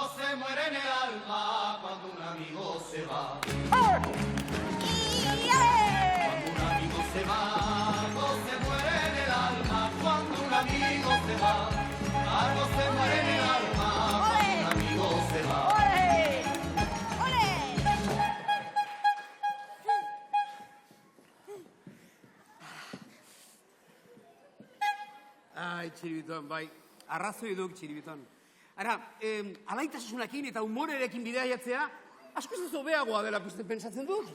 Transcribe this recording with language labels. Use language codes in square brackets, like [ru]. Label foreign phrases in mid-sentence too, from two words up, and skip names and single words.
[es] se muere en el alma cuando un amigo se va. ¡Ole! Cuando un amigo se va, algo se muere en el alma. Cuando un amigo se va, algo se muere en el alma. Cuando un amigo se va. ¡Ole! ¡Ole! [eu] Ai, Txiribiton, bai. Arrazoi duk, Txiribiton. Ara, alaitasunakin eta humorerekin bidaiatzea, asko ez hobeagoa dela pizten pentsatzen dut,